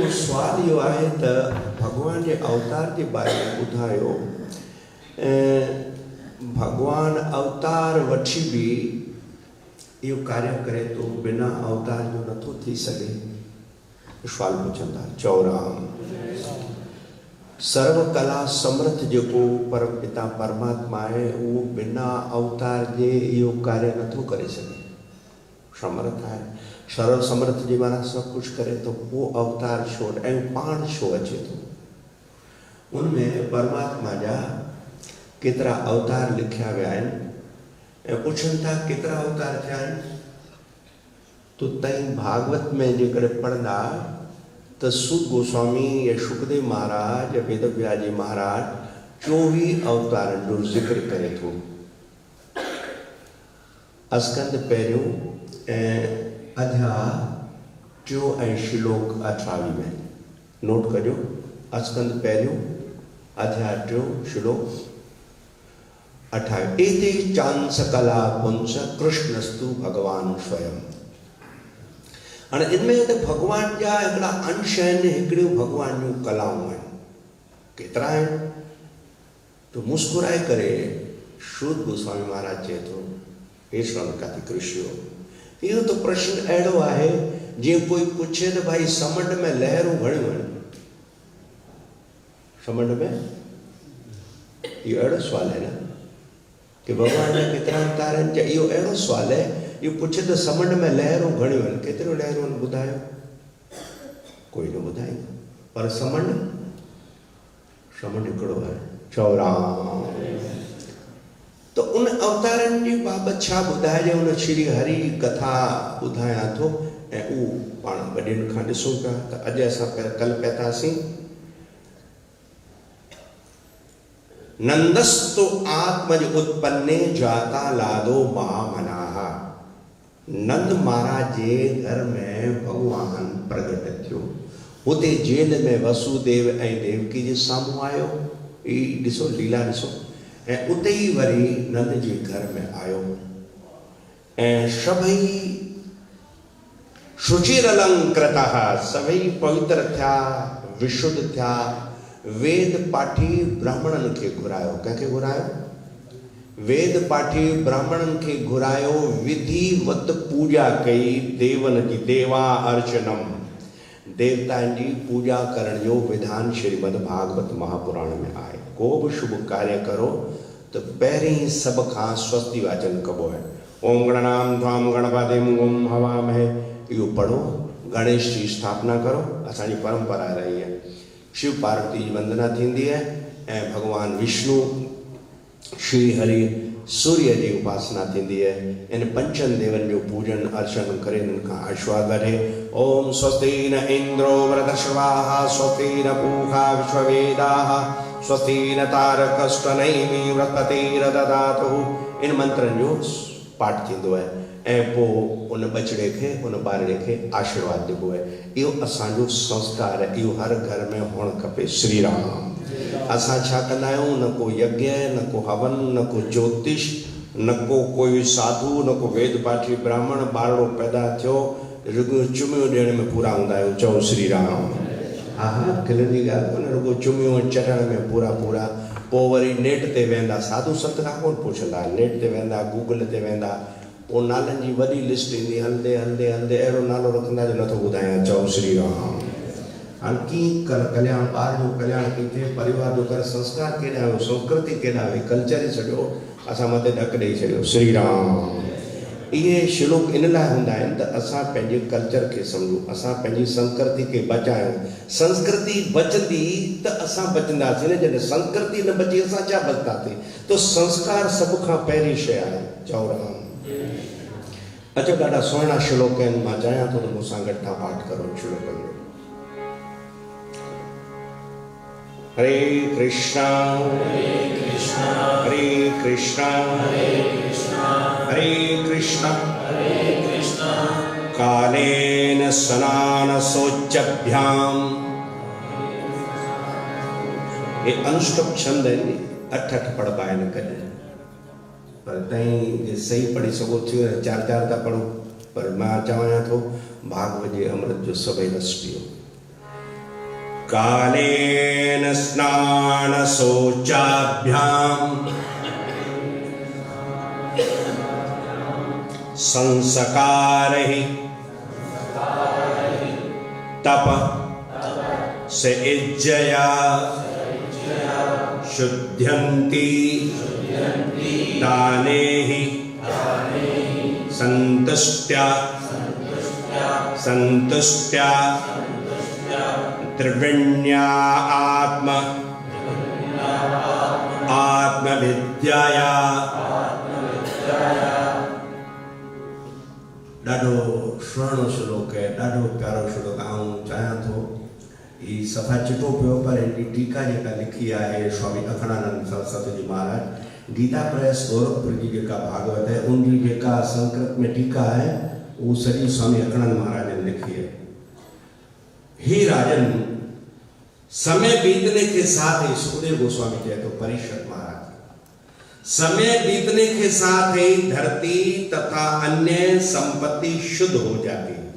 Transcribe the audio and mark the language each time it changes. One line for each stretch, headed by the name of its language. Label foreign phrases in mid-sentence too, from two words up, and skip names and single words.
Sindhi: उहो सुवाल इहो आहे त भगवान जे अवतार जे बारे में ॿुधायो। भगवान अवतार वठी बि इहो कार्य करे थो, बिना अवतार जो नथो थी सघे। सवाल पुछंदा चौराम, सर्व कला समर्थ जेको परम पिता परमात्मा आहे, उहो बिना अवतार जे इहो कार्य नथो करे सघे। समर्थ आहे, सर्व समर्थ जे माना सभु कुझु करे थो, पोइ अवतार छो ऐं पाण छो अचे थो। उनमें परमात्मा जा केतिरा अवतार लिखिया विया आहिनि ऐं पुछनि था केतिरा अवतार थिया आहिनि। तो तई भागवत में जेकॾहिं पढ़ंदा त सूत गोस्वामी या शुकदेव महाराज या वेदव्यास जी महाराज 24 अवतारनि जो ज़िक्र करे थो। अस्कंद पहिरियों ऐं अध्याय 2 ऐं श्लोक 28 में नोट कजो। अस्कंद पहिरियों अध्याय 2 श्लोक 28।
Sanskrit: एते चांस कला पुंस कृष्णस्तु भगवान स्वयं।
Sindhi: हाणे इनमें त भगवान जा हिकिड़ा अंश आहिनि, हिकिड़ियूं भगवान जूं कलाऊं आहिनि। केतिरा आहिनि? तो मुस्कुराए करे सूत गोस्वामी महाराज चए थो, हे शौनकादिक ऋषियो, इहो त प्रश्न अहिड़ो आहे जीअं कोई पुछे त भाई समुंड में लहरूं घणियूं आहिनि। समुंड में इहो अहिड़ो सुवाल आहे न कि भगवान जा केतिरा अवतार आहिनि। इहो अहिड़ो सुवाल आहे, इहो पुछे त समुंड में लहरूं घणियूं आहिनि, केतिरियूं लहरूं आहिनि ॿुधायो? कोई न ॿुधाईंदो। पर समुंड हिकिड़ो आहे, चौराम। तो उन अवतारनि जी बाबति छा ॿुधाइजे, उन श्री हरि कथा ॿुधायां थो ऐं उहो पाण वॾनि खां ॾिसूं पिया। त अॼु असां कल्ह पिया थासीं
Sanskrit: नंदस्तु आत्मज उत्पन्ने जाता लादो महामनाः।
Sindhi: नंद महाराज जे घर में भगवान प्रगट थियो। हुते जेल में वसुदेव ऐं देवकी जे साम्हूं आयो। ई ॾिसो लीला ॾिसो। ऐं उते ई वरी नंद जे घर में आयो ऐं सभई शुचिरलंकृतः, सभई पवित्र थिया, विशुद्ध थिया। वेद पाठी ब्राह्मणन खे घुरायो। कंहिंखे घुरायो? वेद पाठी ब्राह्मणन खे घुरायो। विधिवत पूजा कई देवन जी,
Sanskrit: देवा अर्चनम,
Sindhi: देवताउनि जी पूजा करण जो विधान श्रीमद भागवत महापुराण में आहे। को बि शुभ कार्य करो तो पहिरीं सभ खां स्वस्ति वाचन कबो है।
Sanskrit: ओम गणनाम त्वाम गणपतिम ओम हवामहे,
Sindhi: इहो पढ़ो। गणेश जी स्थापना करो, असांजी परंपरा रही है। शिव पार्वती जी वंदना थींदी है ऐं भगवान विष्णु श्री हरि सूर्य जी उपासना थींदी है। इन पंचन देवन जो पूजन अर्चन करे इनका आशीर्वाद वठे।
Sanskrit: ओम स्वस्ति न इंद्रो वृद्धश्रवाः, स्वस्ति न पूषा विश्ववेदाः, स्वस्ति न तारकस्वनैमि बृहस्पतिर्दधातु।
Sindhi: इन मंत्रन जो पाठ थींदो है ऐं पोइ उन बछड़े खे, उन ॿारड़े खे आशीर्वाद ॾिबो है। इहो असांजो संस्कार है, इहो हर घर में हुअणु खपे। श्री राम। असां छा कंदा आहियूं? न को यज्ञ, न को हवन, न को ज्योतिष, न को कोई साधु, न को वेद पाठी ब्राह्मण। ॿारड़ो पैदा थियो, रुगो चुमियूं ॾियण में पूरा हूंदा आहियूं। चओ श्री राम। हा हा, खिलंदी ॻाल्हि कोन्हे, रुगो चुमियूं चढ़ण में पूरा पूरा। पोइ वरी नेट ते वेंदा, साधु संत खां कोन पुछंदा, नेट ते वेंदा, गूगल ते वेंदा, पोइ नालनि जी वॾी लिस्ट ईंदी। हलंदे हलंदे हलंदे अहिड़ो नालो रखंदा जो नथो ॿुधायां। चओ श्री राम। हाणे कीअं कल्याण, ॿार जो कल्याण कीअं थिए, परिवार जो कर, संस्कार केॾा हुयो, संस्कृति केॾा हुई, कल्चर ई सॼो असां मथे ढक ॾेई छॾियो। श्री राम। इहे श्लोक इन लाइ हूंदा आहिनि त असां पंहिंजे कल्चर खे सम्झूं, असां पंहिंजी संस्कृति खे बचायूं। संस्कृति बचंदी त असां बचंदासीं न। जॾहिं संस्कृति न बची असां छा बचंदासीं? तो संस्कार सभ खां पहिरीं शइ आहे। चओ राम। अचो, ॾाढा सुहिणा श्लोक आहिनि, मां चाहियां थो त मूंसां गॾु तव्हां पाठ करो श्लोकनि जो।
Sanskrit: हरे कृष्णा हरे कृष्णा हरे कृष्णा हरे कृष्णा हरे कृष्णा कालेन स्नान शौचाभ्याम।
Sindhi: ये अनुष्टुप छंद आहिनि, अठ पढ़बा आहिनि कॾहिं, पर तई जे सही पढ़ी सघो थियो, चार चार था पढ़ो। पर मां चवां थो भागवत जे अमृत जो सभई रस पियो।
Sanskrit: कालेन स्नान शौचाभ्याम संस्कारैः तप से इज्जया शुद्ध्यन्ति दानेहि संतुष्ट्या संतुष्ट्या त्रिविण्या आत्मविद्याया।
Sindhi: ॾाढो सुहिणो श्लोक है, ॾाढो प्यारो श्लोक। आऊं चाहियां थो ही सफ़ा चिटो पियो, पर हिनजी टीका जेका लिखी आहे स्वामी अखंडानंद सरस्वती जी महाराज, गीता प्रेस गोरखपुर जी जेका भागवत
Hindi: है उनकी जेका संस्कृत में टीका है वो सॼी स्वामी अखंडानंद महाराज ने लिखी है। ही राजन, समय बीतने के साथ ही, सुखदेव गोस्वामी जी तो परिषद महाराज, समय बीतने के साथ ही धरती तथा अन्य संपत्ति शुद्ध हो जाती है।